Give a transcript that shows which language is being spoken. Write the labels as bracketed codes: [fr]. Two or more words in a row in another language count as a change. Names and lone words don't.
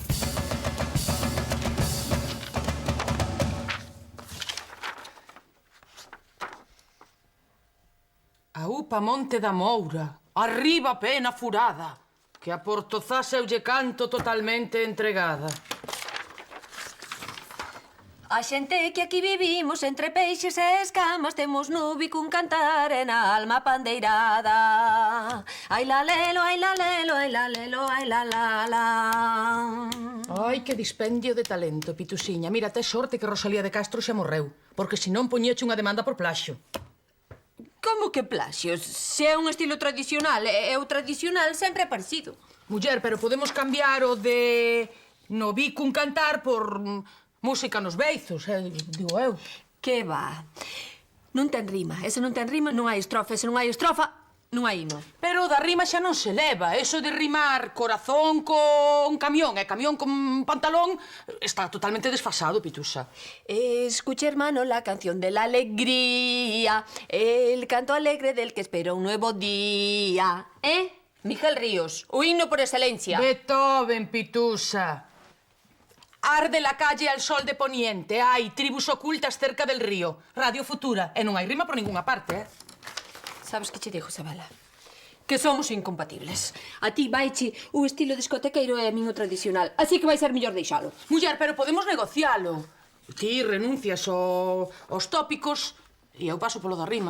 [gl] A upa Monte da Moura, arriba pena furada, que a Portozás eu lle canto totalmente entregada. A xente que aquí vivimos entre peixes e escamas temos no bico un cantar e na alma pandeirada. Ai la lelo, ai la lelo, ai la lelo, ai la la la. Ai, que dispendio de talento, Pitusiña. Mira, tes sorte que Rosalía de Castro xa morreu, porque senón poñeche unha demanda por plaxio. Como que plaxios? Se é un estilo tradicional, e o tradicional sempre é parecido. Muller, pero podemos cambiar o de no bico un cantar por música nos beizos, digo eu. Que va. Non ten rima. E se non ten rima, non hai estrofa. E se non hai estrofa, non hai himno. Pero da rima xa non se leva. Eso de rimar corazón con camión e camión con pantalón está totalmente desfasado, Pitusa. [es] Escuche, hermano, la canción de la alegría, el canto alegre del que espera un nuevo día. [gl] Miguel Ríos, o himno por excelencia. Beethoven, Pitusa. [es] Arde la calle al sol de poniente. Hai tribus ocultas cerca del río. [gl] Radio Futura. E non hai rima [es] por ninguna parte, [gl] Sabes que che digo, Isabela? Que somos incompatibles. A ti vaiche o estilo discotequeiro e a min o tradicional. Así que vai ser mellor deixalo. Muller, pero podemos negocialo. Ti renuncias aos tópicos e eu paso polo da rima.